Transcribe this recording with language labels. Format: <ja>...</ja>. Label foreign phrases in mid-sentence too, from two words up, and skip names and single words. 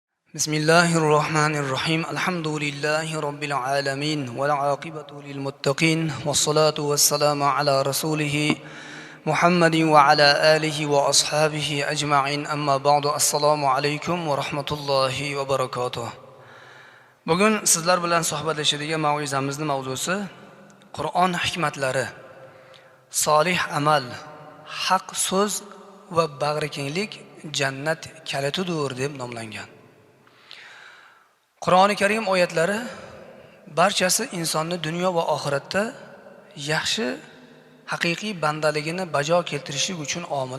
<ar>بسم الله الرحمن الرحيم الحمد لله رب العالمين والعاقبة للمتقين والصلاة والسلام على رسوله محمد وعلى آله وأصحابه أجمعين أما بعد السلام عليكم ورحمة الله وبركاته.</ar> <uz>Bugun sizlar bilan suhbatlashadigan mavzumizning mavzusi Qur'on hikmatlari, solih amal, haq so'z va bag'rikenglik jannat kalitidir deb nomlangan. Qur'oni Karim oyatlari barchasi insonni dunyo va oxiratda yaxshi, haqiqiy bandaligini bajo keltirishlik uchun omil.</uz>